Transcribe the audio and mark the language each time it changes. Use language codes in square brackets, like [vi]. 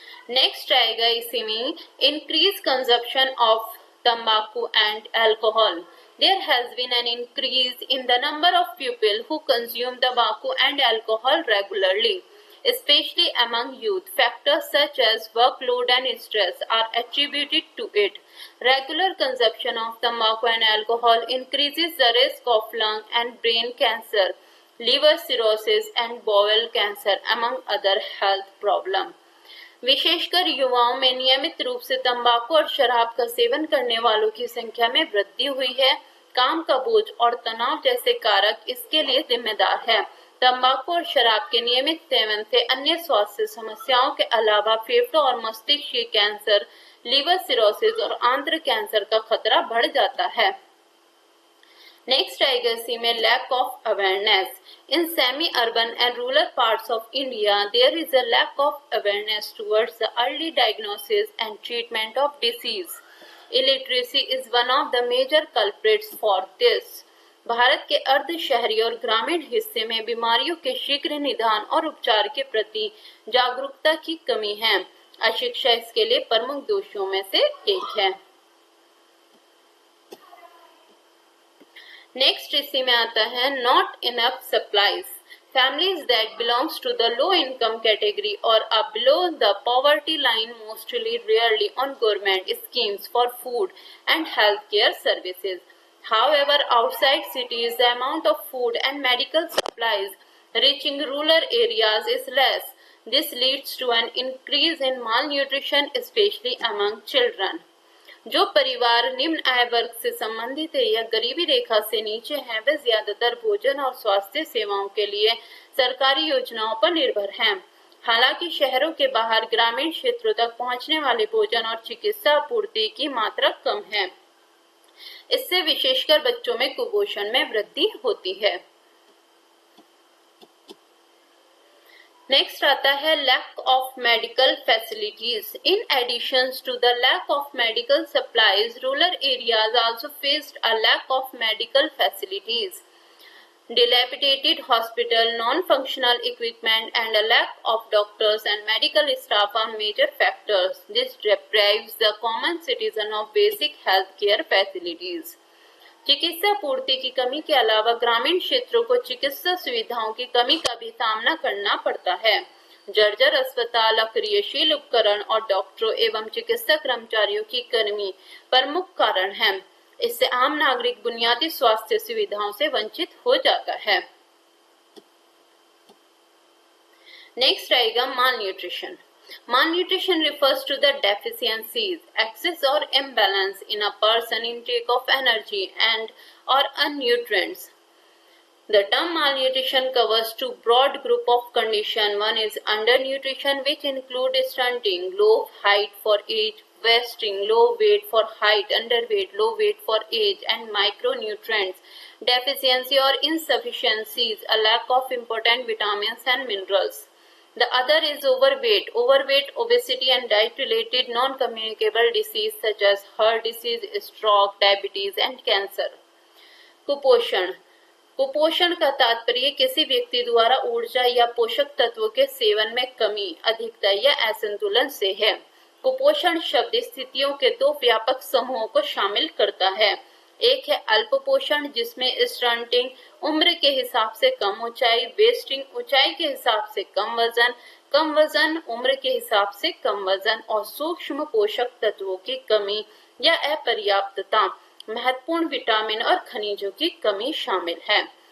[hi] Next आएगा इसी में [en] Increase consumption of तंबाकू and alcohol. There has been an increase in the number of people who consume tobacco and alcohol regularly, especially among youth. Factors such as workload and stress are attributed to it. Regular consumption of tobacco and alcohol increases the risk of lung and brain cancer, liver cirrhosis, and bowel cancer, among other health problems. [hi] विशेषकर युवाओं में नियमित रूप से तंबाकू और शराब का सेवन करने वालों की संख्या में वृद्धि हुई है। काम का बोझ और तनाव जैसे कारक इसके लिए जिम्मेदार है। तंबाकू और शराब के नियमित सेवन से अन्य स्वास्थ्य समस्याओं के अलावा फेफड़ों और मस्तिष्क के कैंसर, लीवर सिरोसिस और आंत्र कैंसर का खतरा बढ़ जाता है। नेक्स्ट आएगा इसी में [en] Lack of awareness. In semi urban and rural parts of India there is a lack of awareness towards the early diagnosis and treatment of disease. Illiteracy is one of the major culprits for this. [hi] Bharat के अर्ध शहरी और ग्रामीण हिस्से में बीमारियों के शीघ्र निदान और उपचार के प्रति जागरूकता की कमी है। अशिक्षा इसके लिए प्रमुख दोषों में से एक है। नेक्स्ट इसी में आता है [en] Not enough supplies. Families that belongs to the low income category or are below the poverty line mostly rely on government schemes for food and healthcare services. However, outside cities, the amount of food and medical supplies reaching rural areas is less. This leads to an increase in malnutrition, especially among children. [hi] जो परिवार निम्न आय वर्ग से संबंधित है या गरीबी रेखा से नीचे हैं, वे ज्यादातर भोजन और स्वास्थ्य सेवाओं के लिए सरकारी योजनाओं पर निर्भर हैं। हालांकि शहरों के बाहर ग्रामीण क्षेत्रों तक पहुंचने वाले भोजन और चिकित्सा आपूर्ति की मात्रा कम है। इससे विशेषकर बच्चों में कुपोषण में वृद्धि होती है। नेक्स्ट आता है [en] Lack of medical facilities. In addition to the lack of medical supplies, rural areas also faced a lack of medical facilities. Dilapidated hospital, non-functional equipment, and a lack of doctors and medical staff are major factors. This deprives the common citizen of basic health care facilities. [hi] चिकित्सा पूर्ति की कमी के अलावा ग्रामीण क्षेत्रों को चिकित्सा सुविधाओं की कमी का भी सामना करना पड़ता है। जर्जर अस्पताल, अक्रियशील उपकरण और डॉक्टरों एवं चिकित्सा कर्मचारियों की कमी प्रमुख कारण है। इससे आम नागरिक बुनियादी स्वास्थ्य सुविधाओं से वंचित हो जाता है। नेक्स्ट आएगा malnutrition. [en] Malnutrition refers to the deficiencies, excess or imbalance in a person intake of energy and or nutrients. The term malnutrition covers two broad group of condition. One is undernutrition, which include stunting, low height for age, wasting, low weight for height, underweight, low weight for age, and micronutrients deficiency or insufficiencies, a lack of important vitamins and minerals. The other is overweight, obesity and diet-related non-communicable disease such as heart disease, stroke, diabetes and cancer. [hi] कुपोषण कुपोषण का तात्पर्य किसी व्यक्ति द्वारा ऊर्जा या पोषक तत्वों के सेवन में कमी, अधिकता या असंतुलन से है। कुपोषण शब्द स्थितियों के दो व्यापक समूहों को शामिल करता है। एक है अल्प पोषण, जिसमें स्टंटिंग, उम्र के हिसाब से कम ऊंचाई, वेस्टिंग, ऊंचाई के हिसाब से कम वजन, उम्र के हिसाब से कम वजन और सूक्ष्म पोषक तत्वों की कमी या अपर्याप्तता, महत्वपूर्ण विटामिन और खनिजों की कमी शामिल है।